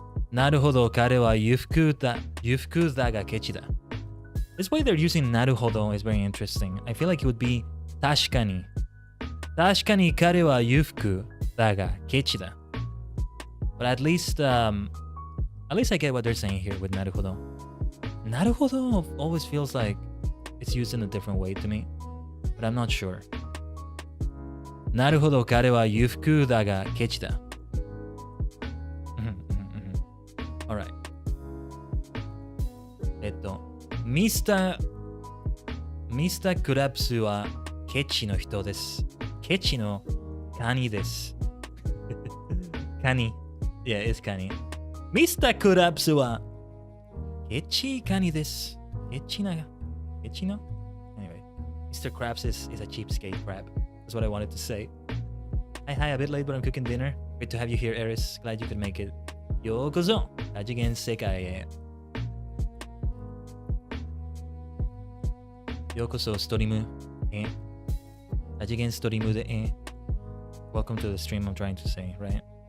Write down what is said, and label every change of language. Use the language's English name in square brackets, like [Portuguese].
[Japanese] なるほど、彼は裕福だがケチだ。 [English] This way they're using なるほど is very interesting. I feel like it would be [Japanese] 確かに彼は裕福だがケチだ。 [English] But at least I get what they're saying here with なるほど。なるほど always feels like it's used in a different way to me, but I'm not sure. [Japanese] なるほど、彼は裕福だがケチだ。 [English] Alright. [Japanese] ミスタークラプスはケチの人です。ケチのカニです。カニ。 [English] Yeah, it's [Japanese] カニ。ミスタークラプスはケチカニです。ケチの [English] Anyway, Mr. Krabs is a cheapskate crab. That's what I wanted to say. Hi, a bit late, but I'm cooking dinner. Great to have you here, Eris. Glad you could make it. [Japanese] ようこそ、多次元世界へ。ようこそ、ストリームへ。多次元ストリームでへ。 [English] Welcome to the stream, I'm trying to say, right?